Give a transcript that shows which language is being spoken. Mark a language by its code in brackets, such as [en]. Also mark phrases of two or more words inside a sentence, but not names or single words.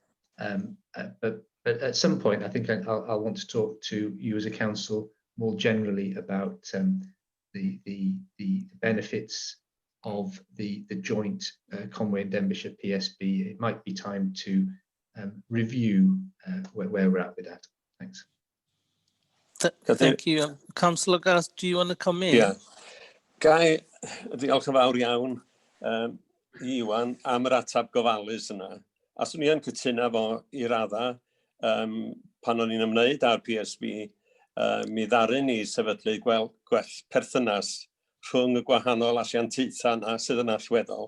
[en] But at some point, I think I'll want to talk to you as a council more generally about the benefits of the joint Conway and Denbighshire PSB. It might be time to review where we're at with that. Thanks. Thank you. Councillor Gareth, do you want to come in? Yeah. [cy] Gai, diolch yn fawr iawn i Iwan am yr atab gofalus yna. A swn i yn cytuno fo i radda pan o'n i'n ymwneud â'r PSB, mi ddaru ni sefydlu gwell perthynas rhwng y gwahanol asiantaethau yna sydd yn allweddol.